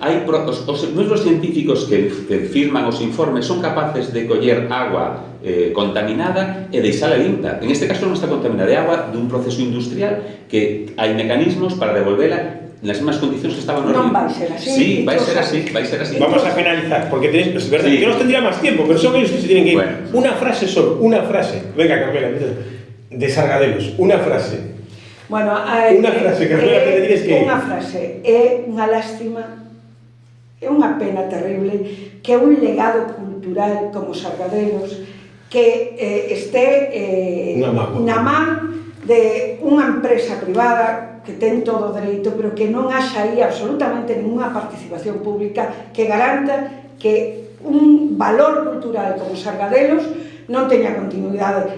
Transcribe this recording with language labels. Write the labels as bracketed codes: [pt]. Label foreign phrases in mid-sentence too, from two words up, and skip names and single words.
[gl] Os mesmos científicos que firman os informes son capaces de coller agua contaminada e deixala limpa. En este caso non está contaminada, é agua dun proceso industrial que hai mecanismos para devolvela nas mesmas condicións que estaban no río. Non vai ser así. Sí, vai ser así. [es] Vamos a finalizar, porque tenéis, es verdad, que nos tendría más tiempo, pero son ellos que se tienen que ir. Una frase solo, una frase. Venga, Carmela, de Sargadelos, una frase. Bueno, una frase, Carmela, que te tienes que ir. [gl] Unha frase, é unha lástima, é unha pena terrible que un legado cultural como Sargadelos que este na man de unha empresa privada que ten todo o dereito, pero que non haxa aí absolutamente ninguna participación pública que garanta que un valor cultural como Sargadelos non teña continuidade.